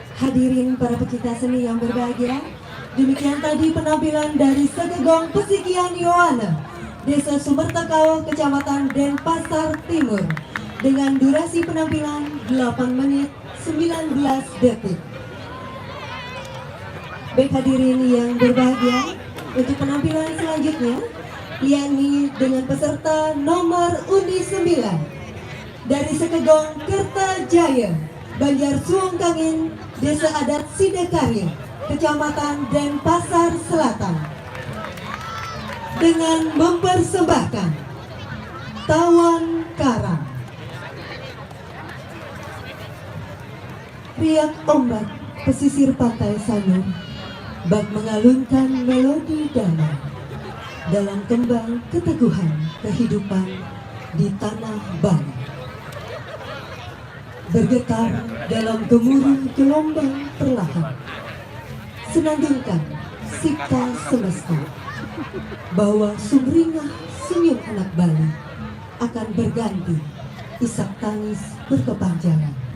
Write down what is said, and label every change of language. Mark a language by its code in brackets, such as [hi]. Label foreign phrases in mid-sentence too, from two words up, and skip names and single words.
[id] hadirin para pecinta seni yang berbahagia, demikian tadi penampilan dari Segegong Pesikian Yowana, Desa Sumbertekau, Kecamatan Denpasar Timur, dengan durasi penampilan 8 menit 19 detik. Baik hadirin yang berbahagia, untuk penampilan selanjutnya, yakni dengan peserta nomor undi 9 dari Segegong Kertajaya, Banjar Suung Kangin, Desa Adat Sidekarya, Kecamatan Denpasar Selatan, dengan mempersembahkan Tawon Karang. Riak ombak pesisir pantai Sanur bak mengalunkan melodi damai dalam kembang keteguhan kehidupan di tanah Bali. Bergetar dalam gemuruh gelombang perlahan, senandungkan cipta semesta bahwa sumringah senyum anak Bali akan berganti isak tangis berkepanjangan.